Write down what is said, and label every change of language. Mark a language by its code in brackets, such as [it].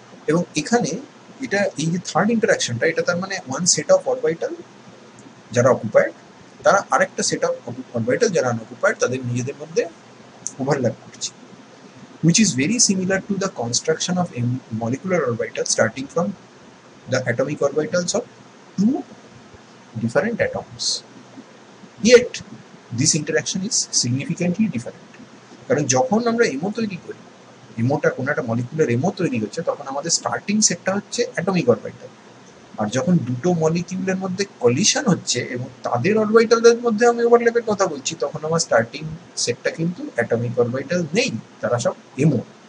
[bn] এবং এখানে এটা এই যে থার্ড ইন্টারাকশনটা, এটা তার মানে ওয়ান সেট অফ অরবিটাল যারা অকুপাইড, তারা আরেকটা সেট অফ অরবিটাল যারা আনঅকুপাইড তাদের নিজেদের মধ্যে ওভারল্যাপ করছে, [en] which is very similar to the construction of a molecular orbital starting from the atomic orbitals of two different atoms. Yet this interaction is significantly different. [bn] কারণ যখন আমরা এমো তৈরি করি, এমোটা কোনো একটা মলিকুলার এমো তৈরি হচ্ছে, তখন আমাদের স্টার্টিং সেটটা হচ্ছে অ্যাটমিক অরবিটাল। আর যখন দুটো মলিকিউলের মধ্যে কলিশন হচ্ছে এবং তাদের অরবিটালদের মধ্যে আমি ওভারল্যাপের কথা বলছি, তখন আমার স্টার্টিং সেটটা কিন্তু অ্যাটমিক অরবিটাল নেই, তারা সব এমো।